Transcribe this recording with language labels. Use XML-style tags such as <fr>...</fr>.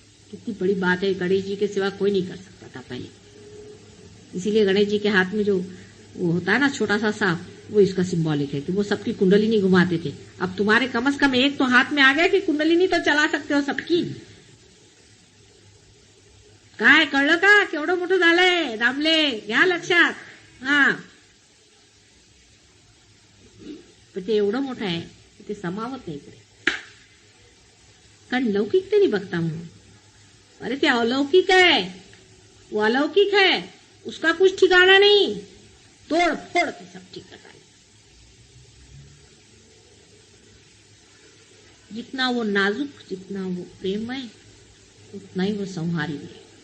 <hi>कितनी बड़ी बात है, गणेश जी के सिवा कोई नहीं कर सकता था पहले। इसीलिए गणेश जी के हाथ में जो वो होता है ना छोटा सा सांप, वो इसका सिंबॉलिक है कि वो सबकी कुंडलिनी घुमाते थे। अब तुम्हारे कम से कम एक तो हाथ में आ गया कि कुंडलिनी तो चला सकते हो सबकी।</hi> <mr>काय कळलं का, केवढं मोठं झालंय दामले, घ्या लक्षात। हा, पण ते एवढं मोठं आहे ते समावत नाही इकडे, कारण लौकिकतेने बघता म्हणून। अरे ते</mr> <hi>अलौकिक है, वो अलौकिक है, उसका कुछ ठिकाना नहीं, तोड़ फोड़ के सब ठीक कर। जितना वो नाजुक, जितना वो प्रेममय, उतना ही वो संहारी है।</hi>